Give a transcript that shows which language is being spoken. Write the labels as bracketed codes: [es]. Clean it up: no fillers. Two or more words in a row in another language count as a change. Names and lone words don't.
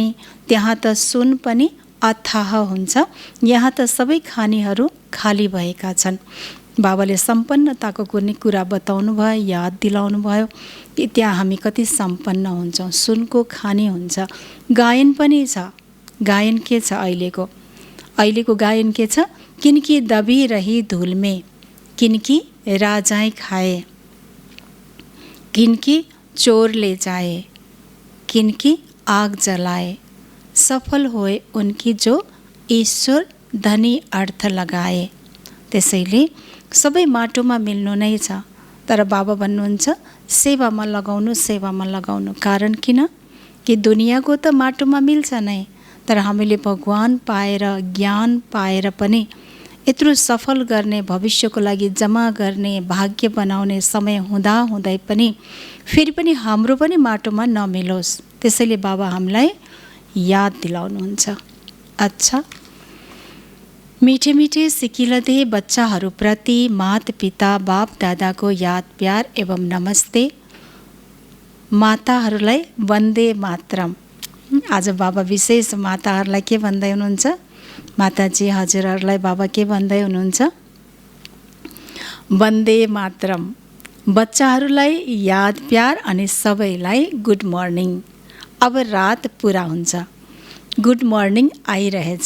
[ne] त्यहाँ त सुन पनि अथाह हुन्छ, यहाँ त सबै खानीहरू खाली भएका छन्। बाबाले सम्पन्नताको कुनै कुरा बताउनु भयो, याद दिलाउनु भयो कि त्यहाँ हामी कति सम्पन्न हुन्छौँ। सुनको खानी हुन्छ। गायन पनि छ। गायन के छ अहिलेको गायन के छ? [hi] किनकी दबी रही धूल में, किनकी राजाएं खाए, किनकी चोर ले जाए, किनकी आग जलाए, सफल होए उनकी जो ईश्वर धनी अर्थ लगाए। [ne] त्यसैले सबै माटोमा मिल्नु नै छ, तर बाबा भन्नुहुन्छ सेवामा लगाउनु, सेवामा लगाउनु। कारण किन? कि दुनियाँको त माटोमा मिल्छ नै, तर हामीले भगवान पाएर, ज्ञान पाएर पनि यत्रो सफल गर्ने, भविष्यको लागि जम्मा गर्ने, भाग्य बनाउने समय हुँदा हुँदै पनि फेरि पनि हाम्रो पनि माटोमा नमिलोस्। त्यसैले बाबा हामीलाई याद दिलाउनुहुन्छ। अच्छा, [hi] मीठे मीठे [ne] सिकिलदे बच्चाहरूप्रति माता पिता बाप दादाको याद प्यार एवं नमस्ते। माताहरूलाई वन्दे मातरम। आज बाबा विशेष माताहरूलाई के भन्दै हुनुहुन्छ? माताजी हजुरहरूलाई बाबा के भन्दै हुनुहुन्छ? वन्दे मातरम। बच्चाहरूलाई याद प्यार अनि सबैलाई [en] good morning. [ne] अब रात पुरा हुन्छ, [en] good morning [ne] आइरहेछ।